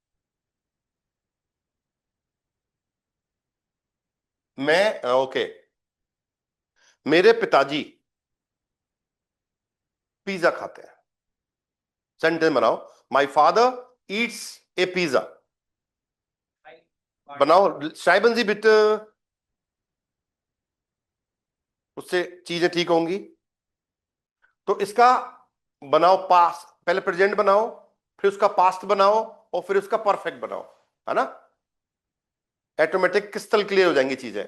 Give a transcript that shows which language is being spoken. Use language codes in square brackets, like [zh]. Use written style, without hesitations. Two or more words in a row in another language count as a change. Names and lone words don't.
[hi] मैं ओके, मेरे पिताजी पिज्जा खाते हैं। सेंटेंस बनाओ, [en] My father eats a pizza. [hi] बनाओ, [de] schreiben Sie bitte, [hi] उससे चीजें ठीक होंगी। तो इसका बनाओ पास्ट, पहले प्रेजेंट बनाओ, फिर उसका पास्ट बनाओ, और फिर उसका परफेक्ट बनाओ, है ना? ऑटोमेटिक [en] crystal clear [hi] हो जाएंगी चीजें।